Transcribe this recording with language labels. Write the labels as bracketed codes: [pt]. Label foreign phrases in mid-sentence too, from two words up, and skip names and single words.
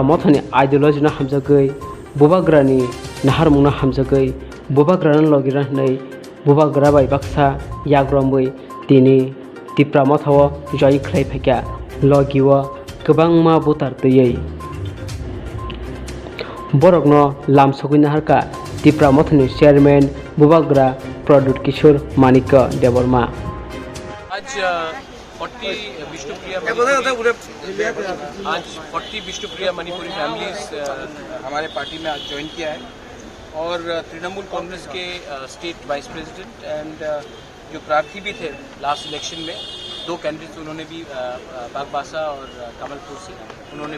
[trp] Mothani ideology na hamjagai Bubagrani Naharmuna hamjagai Bubagranan logiran nei Bubagra bai baksa Yagrombai Tini Tripura Mothawo Joy Khlai Phaka Logiwa Kwbangma voter tei Borokno Lamsogui Harka Tripura Mothani Chairman Bubagra Product Kishore Manika Deborma [hi] आज 40 विष्णुप्रिया मणिपुरी फैमिलीज हमारे पार्टी में आज ज्वाइन किया है और तृणमूल कांग्रेस के [en] State Vice President [hi] एंड जो प्रार्थी भी थे [en] last election [hi] में 2 कैंडिडेट्स उन्होंने भी बागबासा और कमलपुर से उन्होंने